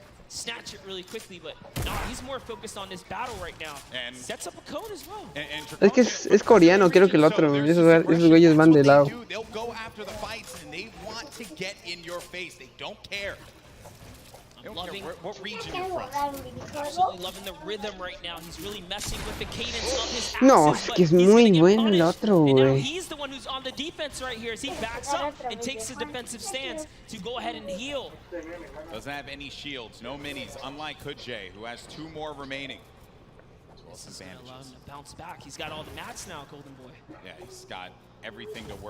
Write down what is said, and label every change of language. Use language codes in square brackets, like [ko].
[en] Snatch it really quickly, but no, he's more focused on this battle right now. And sets up a cone as well. [es] Es que es coreano, creo que el otro. Esos güeyes van de lado. [en] They'll go after the fights and they want to get in your face. They don't care. They don't care what region you're from. Absolutely loving the rhythm right now. He's really messing with the cadence of his axes. [es] No, es que es muy bueno el otro, güey. [en] He's the one who's on the defense right here as he backs up and takes a defensive stance to go ahead and heal. Doesn't have any shields, no minis, unlike Hood J, who has 2 more remaining. This is allowing him to bounce back. He's got all the mats now, Golden Boy. Yeah, he's got everything to work.